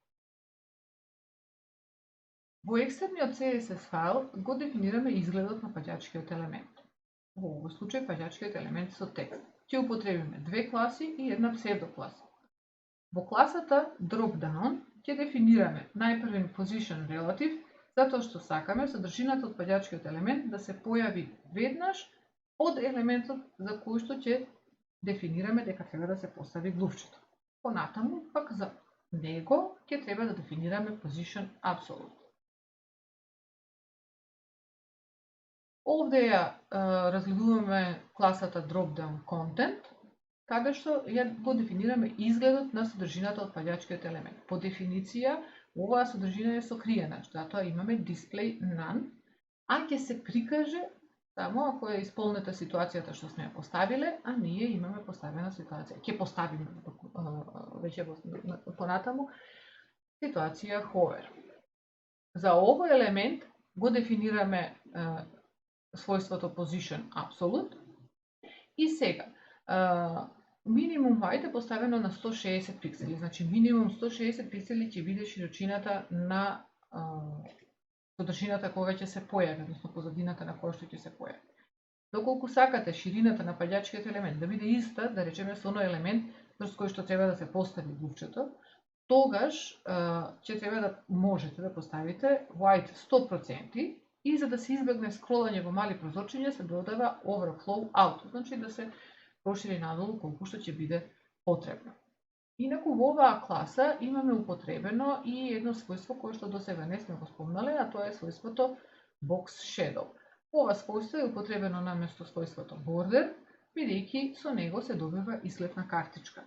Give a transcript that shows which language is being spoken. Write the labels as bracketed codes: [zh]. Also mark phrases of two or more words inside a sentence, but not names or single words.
[mk] Во екстерниот CSS файл го дефинираме изгледот на паѓачкиот елемент. Во овој случај паѓачкиот елемент со текст. Ќе употребиме две класи и една псевдокласа. Во класата dropdown ќе дефинираме најпрвен [en] position relative, [mk] затоа што сакаме содржината од паѓачкиот елемент да се појави веднаш од елементот за кој што ќе дефинираме дека треба да се постави глувчето. Понатаму, пак за него ќе треба да дефинираме [en] position absolute. [mk] Овде ја разгледуваме класата [en] dropdown content, [mk] каде што ја го дефинираме изгледот на содржината од паѓачкиот елемент. По дефиниција, оваа содржина е сокриена, затоа имаме [en] display none, [mk] а ќе се прикаже само ако е исполнета ситуацијата што сме ја поставиле, а ние имаме поставена ситуација. Ќе поставиме веќе понатаму ситуација hover. За овој елемент го дефинираме својството [en] position absolute [mk] и сега минимум height е поставено на 160 пиксели, значи минимум 160 пиксели ќе биде широчината на содржината кога ќе се појави, односно позадината на која што ќе се појави. Доколку сакате ширината на паѓачкиот елемент да биде иста, да речеме со оној елемент врз кој што треба да се постави глувчето, тогаш ќе треба да можете да поставите white 100%, и за да се избегне скролање во мали прозорчиња се додава [en] overflow out, [mk] значи да се прошири надолу колку што ќе биде потребно. Инаку во оваа класа имаме употребено и едно својство кое што досега не сме го спомнале, а тоа е својството [en] box shadow. [mk] Ова својство е употребено наместо својството border, бидејќи со него се добива изглед на картичка.